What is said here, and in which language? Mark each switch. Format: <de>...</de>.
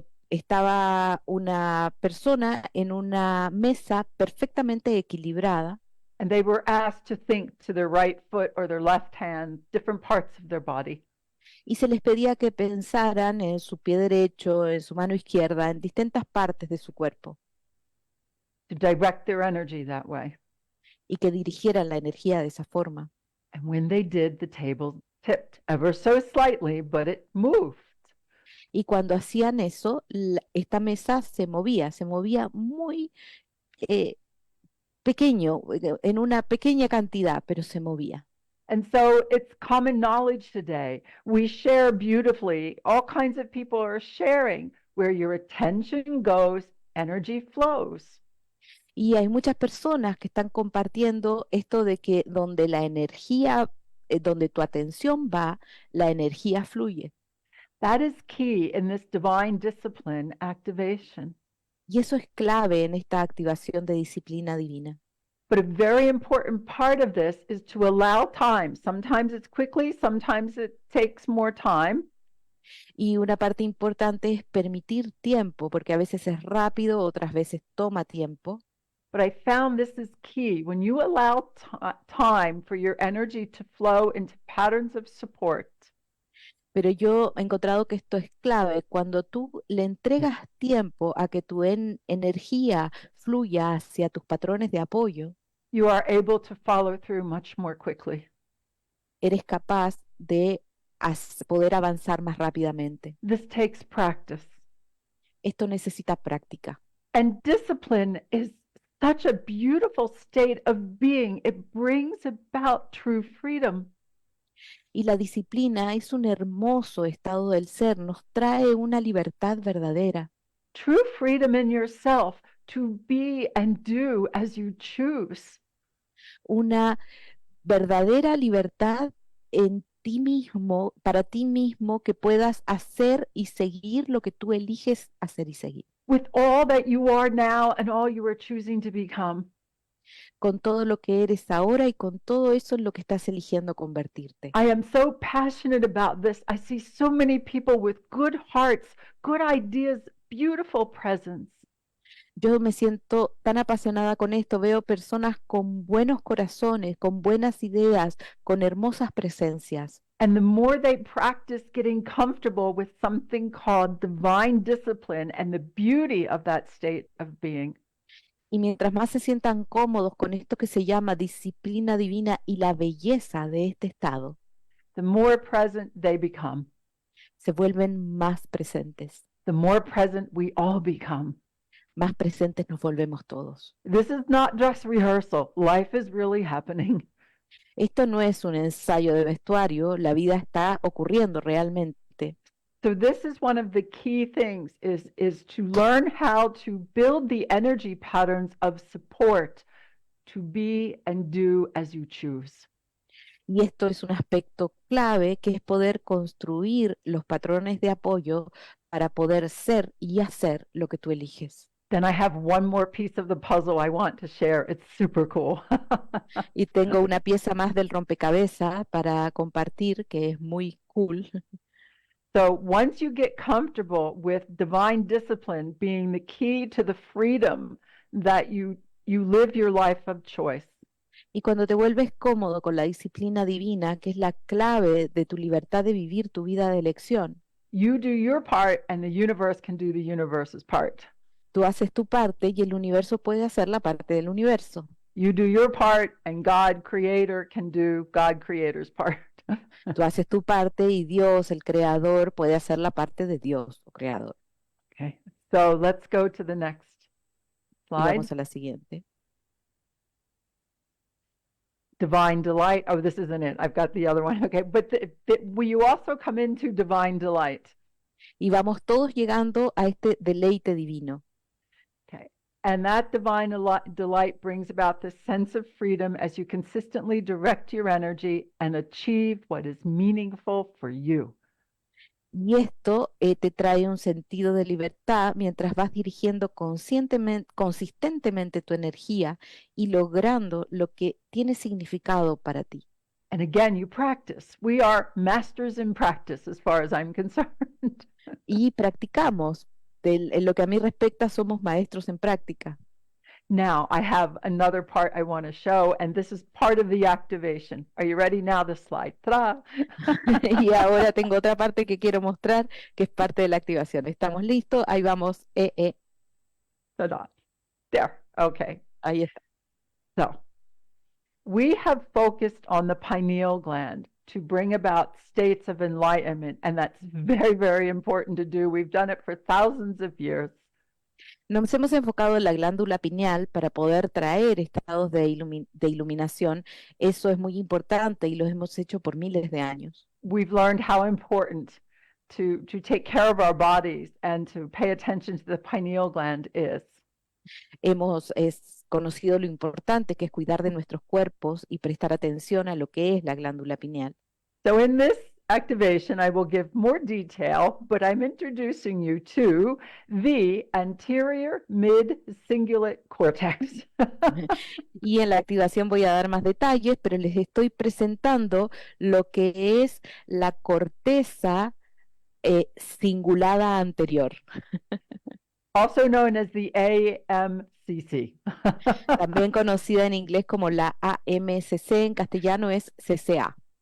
<es>Estaba una persona en una mesa perfectamente equilibrada</es> <en>And they were asked to think to their right foot or their left hand, different parts of their body.</en> <es>y se les pedía que pensaran en su pie derecho, en su mano izquierda, en distintas partes de su cuerpo</es> <en>To direct their energy that way.</en> <es>y que dirigieran la energía de esa forma.</es> <en>And when they did, the table tipped ever so slightly, but it moved.</en> <es>Y cuando hacían eso, esta mesa se movía muy pequeño, en una pequeña cantidad, pero se movía.</es> <en>And so it's common knowledge today. We share beautifully. All kinds of people are sharing. Where your attention goes, energy flows.</en> <es>Y hay muchas personas que están compartiendo esto de que donde la energía, donde tu atención va, la energía fluye.</es> <en>That is key in this divine discipline activation.</en> <es>Y eso es clave en esta activación de disciplina divina.</es> <en>But a very important part of this is to allow time. Sometimes it's quickly, sometimes it takes more time.</en> <es>Y una parte importante es permitir tiempo, porque a veces es rápido, otras veces toma tiempo.</es> <en>But I found this is key. When you allow time for your energy to flow into patterns of support,</en> <es>Pero yo he encontrado que esto es clave. Cuando tú le entregas tiempo a que tu energía fluya hacia tus patrones de apoyo,</es> <en>you are able to follow through much more quickly.</en> <es>eres capaz de poder avanzar más rápidamente.</es> <en>This takes practice.</en> <es>Esto necesita práctica.</es> <en>And discipline is such a beautiful state of being. It brings about true freedom.</en> <es>Y la disciplina es un hermoso estado del ser, nos trae una libertad verdadera.</es> <en>True freedom in yourself to be and do as you choose.</en> <es>Una verdadera libertad en ti mismo, para ti mismo, que puedas hacer y seguir lo que tú eliges hacer y seguir.</es> <en>With all that you are now and all you are choosing to become.</en> <es>Con todo lo que eres ahora y con todo eso en lo que estás eligiendo convertirte.</es> <en>I am so passionate about this. I see so many people with good hearts, good ideas, beautiful presence.</en> <es>Yo me siento tan apasionada con esto, veo personas con buenos corazones, con buenas ideas, con hermosas presencias.</es> <en>And the more they practice getting comfortable with something called divine discipline and the beauty of that state of being,</en> <es>Y mientras más se sientan cómodos con esto que se llama disciplina divina y la belleza de este estado,</es> <en>the more present they become.</en> <es>se vuelven más presentes.</es> <en>The more present we all become.</en> <es>Más presentes nos volvemos todos.</es> <en>This is not dress rehearsal. Life is really happening.</en> <es>Esto no es un ensayo de vestuario, la vida está ocurriendo realmente.</es> <en>So this is one of the key things is to learn how to build the energy patterns of support to be and do as you choose.</en> <es>Y esto es un aspecto clave, que es poder construir los patrones de apoyo para poder ser y hacer lo que tú eliges.</es> <en>Then I have one more piece of the puzzle I want to share. It's super cool.</en> <es>Y tengo una pieza más del rompecabezas para compartir, que es muy cool.</es> <en>So once you get comfortable with divine discipline being the key to the freedom that you live your life of choice.</en> <es>Y cuando te vuelves cómodo con la disciplina divina, que es la clave de tu libertad de vivir tu vida de elección,</es> <en>You do your part and the universe can do the universe's part.</en> <es>tú haces tu parte y el universo puede hacer la parte del universo.</es> <en>You do your part and God creator can do God creator's part.</en> <es>Tú haces tu parte y Dios, el creador, puede hacer la parte de Dios, o creador.</es> <en>Okay. So let's go to the next</en> <es>Y</es> <en>slide.</en> <es>vamos a la siguiente.</es> <en>Divine delight. Oh, this isn't it. I've got the other one. Okay. But will you also come into divine delight?</en> <es>Y vamos todos llegando a este deleite divino.</es> <en>Okay. And that divine delight brings about this sense of freedom as you consistently direct your energy and achieve what is meaningful for you.</en> <es>Y esto te trae un sentido de libertad mientras vas dirigiendo consistentemente tu energía y logrando lo que tiene significado para ti.</es> <en>And again, you practice. We are masters in practice as far as I'm concerned.</en> <es>Y practicamos. En lo que a mí respecta, somos maestros en práctica.</es> <en>Now, I have another part I want to show, and this is part of the activation. Are you ready now? The slide. Ta-da!</en> <es>Y ahora tengo otra parte que quiero mostrar, que es parte de la activación. ¿Estamos listos? Ahí vamos.</es> <en>Ta-da. There. Okay.</en> <es>Ahí está.</es> <en>So, we have focused on the pineal gland to bring about states of enlightenment, and that's very, very important to do. We've done it for thousands of years.</en> <es>Nos hemos enfocado en la glándula pineal para poder traer estados de iluminación. Eso es muy importante y lo hemos hecho por miles de años.</es> <en>We've learned how important to take care of our bodies and to pay attention to the pineal gland is.</en> <es>Hemos conocido lo importante que es cuidar de nuestros cuerpos y prestar atención a lo que es la glándula pineal.</es> <en>So in this activation, I will give more detail, but I'm introducing you to the anterior mid-cingulate cortex.</en> <es>Y en la activación voy a dar más detalles, pero les estoy presentando lo que es la corteza cingulada anterior,</es> <en>Also known as the AMCC.</en> <es>también conocida en inglés como la AMCC, en castellano es CCA.</es>